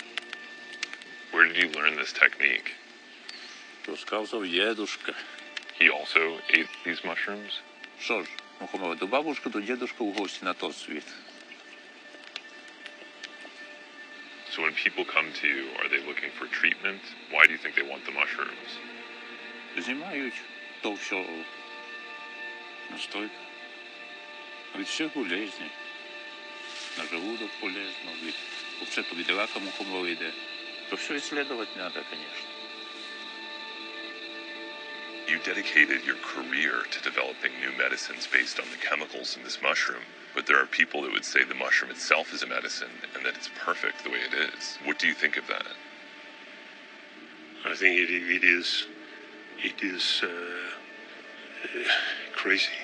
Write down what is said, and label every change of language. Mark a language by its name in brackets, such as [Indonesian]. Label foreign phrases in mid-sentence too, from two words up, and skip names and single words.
[English] Where did you learn this technique? [Ukrainian] Розказав дедушка. He also ate these mushrooms? Що ж, мухомори до бабушки, до дедушка в гості на той світ. [English] So when people come to you, are they looking for treatment? Why do you think they want the mushrooms? [Ukrainian] Знімають то все настойка. Від всіх болезней. [Russian] На желудок полезно, [Ukrainian] взагалі від рака мухомори йде. [Russian] То все исследовать надо, конечно. [English] You dedicated your career to developing new medicines based on the chemicals in this mushroom, but there are people that would say the mushroom itself is a medicine and that it's perfect the way it is. What do you think of that? I think it is crazy.